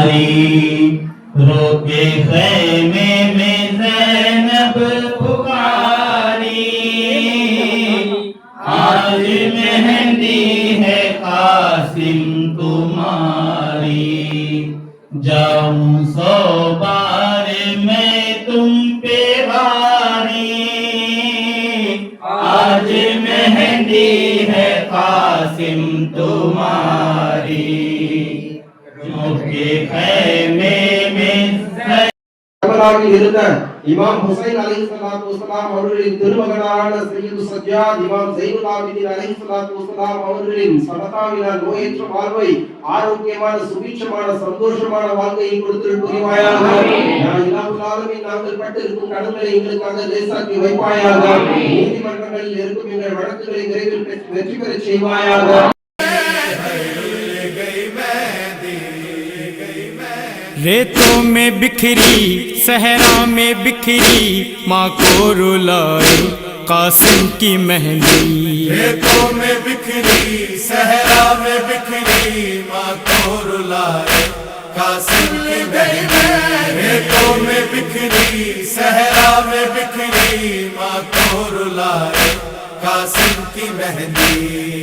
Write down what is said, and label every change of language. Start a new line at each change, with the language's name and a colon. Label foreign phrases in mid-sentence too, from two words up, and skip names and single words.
Urdu: روکے خیمے میں زینب پکاری، آج مہندی ہے قاسم تمہاری، جاؤں سو بار میں تم پہ باری، آج مہندی ہے قاسم تمہاری، روکے خیمے میں
Tamil: கர்பலாவில் இருந்த இமாம் ஹுசைன்
Arabic: عليه الصلاة والسلام
Tamil: அவர்களின் திருமகனான சையது சஜ்ஜாத் இமாம் ஸைனுல் ஆபிதீன்
Arabic: عليه الصلاة والسلام
Tamil: அவர்களின் சதகாவினால் நோயற்ற வாழ்வை, ஆரோக்கியமான சுபீட்சமான சந்தோஷமான வாழ்க்கையை கொடுத்திருள் புரிவாயாக.
Arabic: يا إله العالمين,
Tamil: நாங்கள் பட்டிருக்கும் கடன்களை எங்களுக்காக லேசாக்கி வைப்பாயாக. நீதிமன்றங்களில் இருக்கும் எங்கள் வழக்குகளை விரைவில் வெற்றி பெறச் செய்வாயாக.
Urdu: ریتوں میں بکھری صحرا میں بکھری ماں کو رلائے قاسم کی مہندی، ریتوں میں بکھری صحرا میں بکھری ماں کو رلائے قاسم کی مہندی، ریتوں میں بکھری صحرا میں بکھری ماں کو رلائے قاسم کی مہندی،